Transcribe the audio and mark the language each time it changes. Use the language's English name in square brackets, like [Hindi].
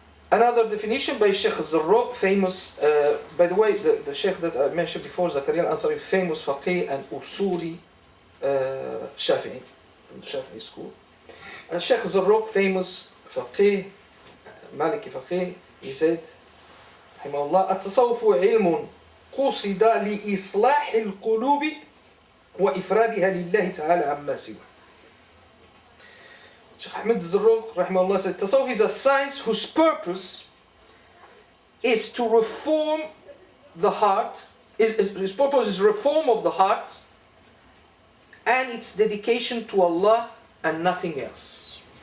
[English] Another definition by Shaykh Zarruq, famous, by the way, the Shaykh that I mentioned before, Zakaria al-Ansari, famous faqih and usuli Shafi'i, from the Shafi'i school. [Arabic] Shaykh Zarruq, [English] famous faqih, Maliki faqih, he said, [Arabic] Rahimahullah, التصوف علم قصد لإصلاح القلوب وإفرادها لله تعالى عما سواه. [English] Shaykh Ahmed Zarruq, rahimahullah, said, Tasawwuf is a science whose purpose is to reform the heart, his purpose is reform of the heart and its dedication to Allah and nothing else.